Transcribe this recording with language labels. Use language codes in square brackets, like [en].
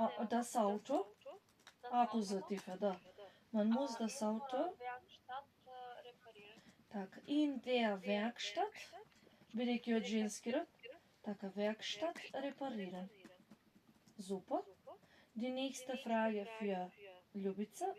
[de] Das Auto, Akkusativ, да. Man muss das Auto Werkstatt reparieren. [mk] така, [de] in der Werkstatt, [mk] бидејќи од женски род, така, Werkstatt reparieren. [de] Super. Die nächste Frage für Ljubica.